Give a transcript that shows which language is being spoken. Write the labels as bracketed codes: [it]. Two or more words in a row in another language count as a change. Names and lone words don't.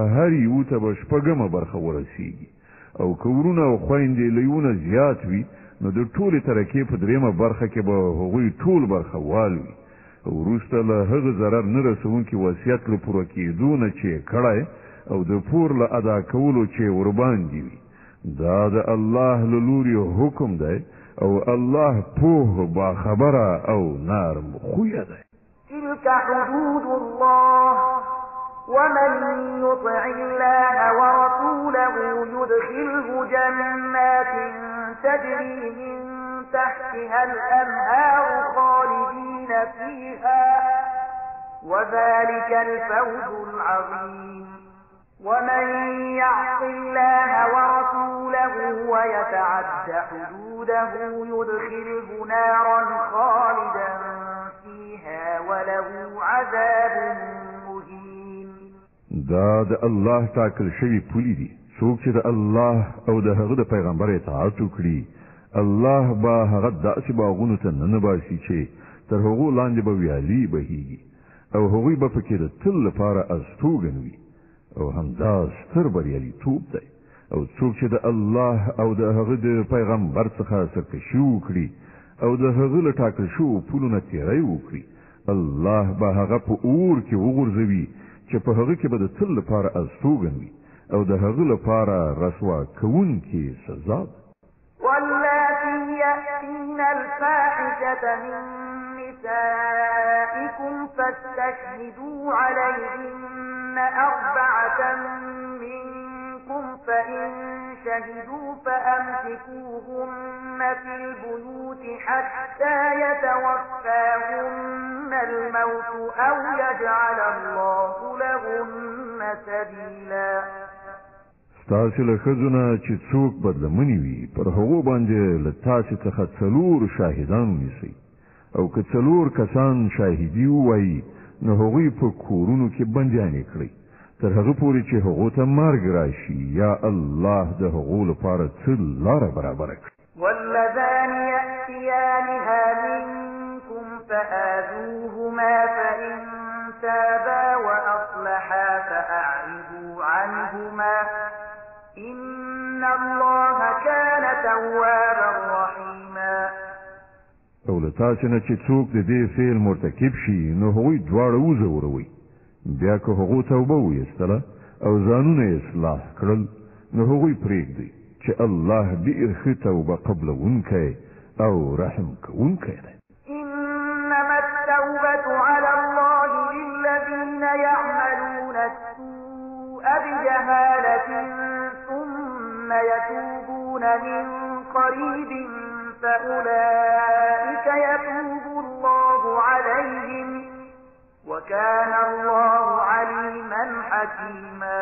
[ps] هر یو ته به شپږمه برخه ورسیږي او که ورونه او خویندې له یونه زیات وي نو د ټولې ترکې په درېیمه برخه کې به هغوی ټول برخه وال وي وروسته له هغه ضرر نه رسونکي وصیت له پوره کېدو نه چې یې کړی او د پور له ادا کولو چې ورباندې وي دا د الله له لوري حکم دی او الله پوه باخبره او نرم خویه دی. [ar] تلك حدود الله ومن يطع الله ورسوله يدخله جنات تجري من تحتها الأنهار خالدين فيها وذلك الفوز العظيم. ومن يعص الله ورسوله ويتعد حدوده يدخله نارا خالدا فيها وله عذاب مهين. [ps] دا د الله تاکل شوی پولی دی څوک چې د الله او د هغه د پیغمبر اطاعت وکړي الله به هغه داسې باغونو ته ننباسي چې تر هغو لاندې به ویالې بهیږي او هغوی به پکې د تل لپاره استوګن وي او همدا ستر بریالیتوب دی. او څوک چې د الله او د هغه د پیغمبر څخه سرکشي وکړي او د هغه له ټاکل شوو پولو نه تېری وکړي الله به هغه په اور کې وغورځوي چې په هغه کې به د تل لپاره استوګن وي او د هغه لپاره رسوا کوونکې سزا ده. [ar] واللاتي يأتين الفاحشة من نسائكم فاستشهدوا عليهن 4 منكم فإن شهدوا فأمسكوهن في البيوت حتى يتوفاهن الموت أو يجعل الله لهن سبيلا. [ps] ستاسې له ښځو نه چې څوک بدلمنې وي پر هغو باندې له تاسې څخه 4 شاهدان ونیسئ او که 4 کسان شاهدي ووایي نو هغوی په کورونو کې بندیانې کړئ تر هغه پورې چې هغو ته مرګ راشي یا الله د هغو لپاره څه لاره برابره کړي. [ar] واللذان يأتيانها منكم فآذوهما فإن تابا وأصلحا فأعرضوا عنهما إن الله كان توابا رحيما. [ps] او له تاسې نه چې څوک د دې فعل مرتکب شي نو هغوی دواړه وځوروئ بیا که هغو توبه ویستله او ځانونه اصلاح کړل نو هغوی پرېږدئ چې الله ډېر ښه توبه قبلونکی او رحم کوونکی دی. [ar] إنما التوبة على الله للذين يعملون السوء بجهالة ثم ثم يتوبون من قريب فأولئك يتوب الله عليهم وكان الله عليما حكيما.